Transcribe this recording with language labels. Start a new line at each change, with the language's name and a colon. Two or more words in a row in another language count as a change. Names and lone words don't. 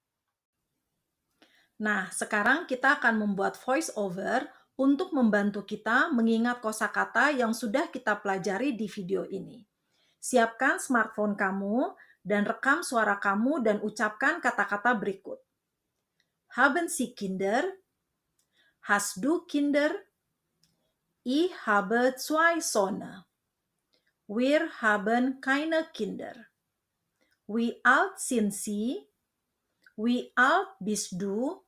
Indonesian: Nah, sekarang kita akan membuat
English: voice over
Indonesian: untuk membantu kita mengingat kosakata yang sudah kita pelajari di video ini. Siapkan smartphone kamu dan rekam suara kamu dan ucapkan kata-kata berikut.
German: Haben Sie Kinder? Hast du Kinder? Ich habe 2 Söhne. Wir haben keine Kinder. Wie alt sind Sie? Wie alt bist du?